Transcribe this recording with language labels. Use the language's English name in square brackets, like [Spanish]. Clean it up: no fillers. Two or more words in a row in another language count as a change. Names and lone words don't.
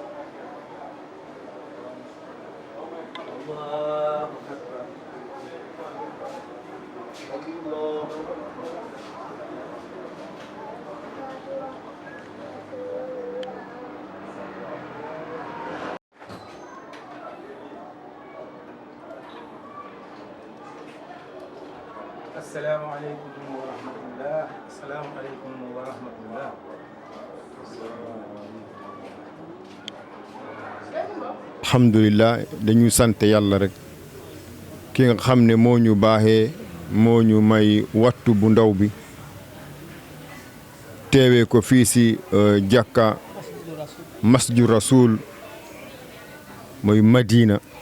[Arabic] الله أكبر الله السلام عليكم ورحمة الله السلام عليكم ورحمة الله [Wolof] alhamdulilah dañu sant yàlla rek ki nga xam ne moo ñu baaxee moo ñu may wattu bu ndaw bi teewee ko fii si jàkka masjid rasul mooy Madina